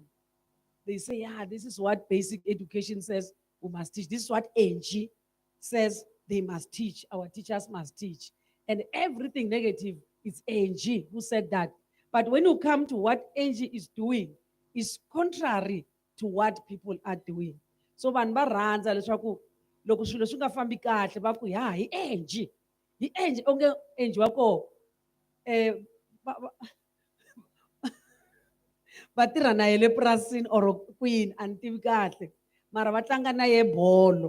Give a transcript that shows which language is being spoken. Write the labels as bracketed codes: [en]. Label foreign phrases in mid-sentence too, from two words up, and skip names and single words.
[en] They say, yeah, this is what basic education says we must teach. This is what ANG says they must teach. Our teachers must teach. And everything negative is ANG who said that. But when you come to what ANG is doing, is contrary to what people are doing. [ts] So vanhu va rhandza leswaku loko swilo swi nga fambi kahle va ku ya hi ANG. Hi ANG onge ANG wa koho va tirha na ye le purasini or kwini a ni tivi kahle mara va tlanga na ye bolo